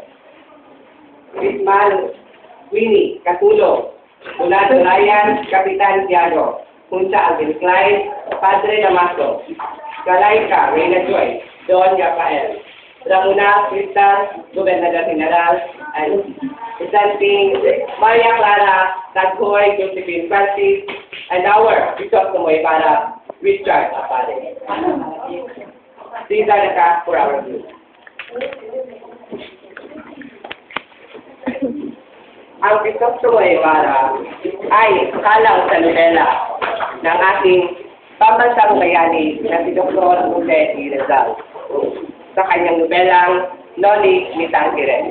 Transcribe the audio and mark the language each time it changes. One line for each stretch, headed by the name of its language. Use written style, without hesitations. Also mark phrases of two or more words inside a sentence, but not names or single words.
English: Risman Winnie Catulo, Unado Ryan, Kapitan Tiago. Puncha Alvin Clyde, Padre Damaso. Galaika, Reyna Joy, Don Rafael. Ramona Cristal, Gobernador General, and presenting Maria Clara, Taghoy, Josephine Francis, and our Bishop Tumoy Para, Richard Apare. These are the cast for our group.
Filipino: Ang Bishop Tumoy Para ay kalang sa nobela ng ating pambansang bayani na si Dr. Jose D. Rizal sa kanyang nobelang Noli Me Tangere.